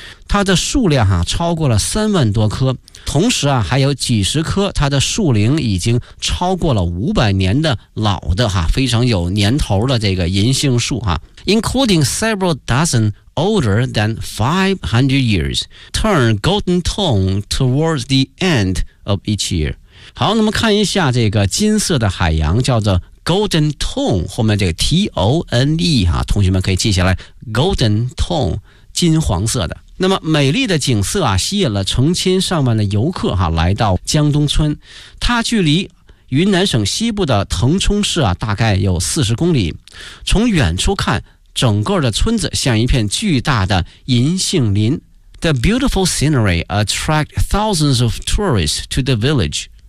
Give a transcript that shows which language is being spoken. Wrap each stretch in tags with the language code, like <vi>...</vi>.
<zh>它的数量哈、超过了30,000多棵，同时啊还有几十棵它的树龄已经超过了500年的老的哈，非常有年头的这个银杏树哈。</zh> <en>Including several dozen older than 500 years turn golden tone towards the end of each year。</en> <zh>好，那么看一下这个金色的海洋，叫做 Golden Tone， 后面这个 T-O-N-E 哈、同学们可以记下来 Golden Tone， 金黄色的。那么美丽的景色啊，吸引了成千上万的游客哈、来到江东村。它距离云南省西部的腾冲市啊，大概有40公里。从远处看，整个的村子像一片巨大的银杏林。</zh> <en>The beautiful scenery attract thousands of tourists to the village.</en>